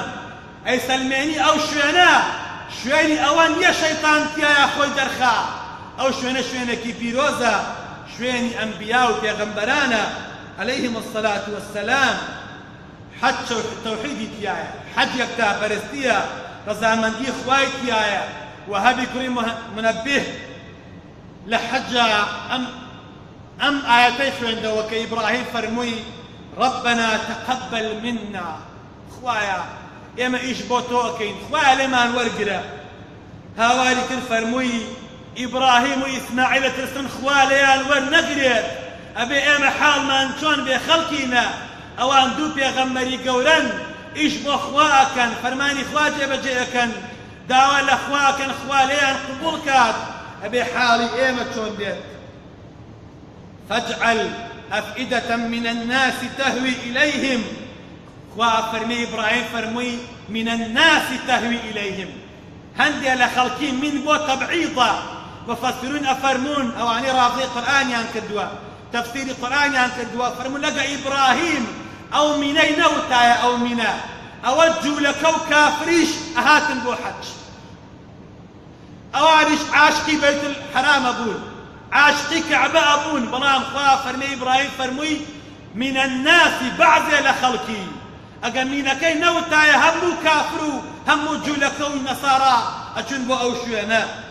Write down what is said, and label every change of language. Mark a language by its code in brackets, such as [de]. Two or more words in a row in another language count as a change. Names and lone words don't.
[ckb] ئەی سەلمێنی ئەو شوێنە شوێنی ئەوە نییە شەیطان تایە خۆی دەرخا، ئەو شوێنە شوێنێکی پیرۆزە، شوێنی ئەنبیا و پێغەمبەرانە [ar] عەلەیهیم الصەلاة وەسسەلام. [ckb] حەج تەوحیدی تایە، حەج یەکتاپەرستیە، ڕەزامەندی خوای تایە. وهەبی کوڕی منەبیه لە حەجە ئەم ئایەتەی خوێندەوە کە ئیبراهیم فەرمووی [ar] ربنا تقبل منا، [ckb] خوایە ئێمە ئیش بۆ تۆ ئەکەین، خوایە لێمان وەرگرە. هاواری کرد فەرمووی ئیبراهیم و ئیسماعیل ترسن خوا لێیان وەرنەگرێت، ئەبێ ئێمە حاڵمان چۆن بێ خەڵکینە، ئەوان دوو پێغەمبەری گەورەن ئیش بۆ خوا ئەکەن، فەرمانی خوا جێبەجێ ئەکەن، داوا لە خوا ئەکەن خوا لێیان قبوڵ کات، ئەبێ حاڵی ئێمە چۆن بێت. [ar] فاجعل أفئدة من الناس تهوي إليهم، [ckb] خوا فەرمی ئیبراهیم فەرمووی [ar] من الناس تهوي إليهم، [ckb] هەندێ لە خەڵکی من بۆ تەبعیضە. مفسرون ئەفەرمون ئەوانەی ڕافضەی قورئانیان کردووە، تەفسیری قورئانیان کردووە، فەرمون لەگە ئیبراهیم ئەو مینەی نەوتایە، ئەو مینە ئەوە جوولەکە و کافریش ئەهاتن بۆ حەج، ئەوانیش عاشقی بەیت الحەرامە بوون، عاشقی کەعبە ئەبوون، بەڵام خوا فەرمی ئیبراهیم فەرمووی [ar] من الناس [ckb] بەعزێ لە خەڵکی، ئەگە مینەکەی نەوتایە هەموو کافر و هەموو جوولەکە و نەسارا ئەچون بۆ ئەو شوێنە.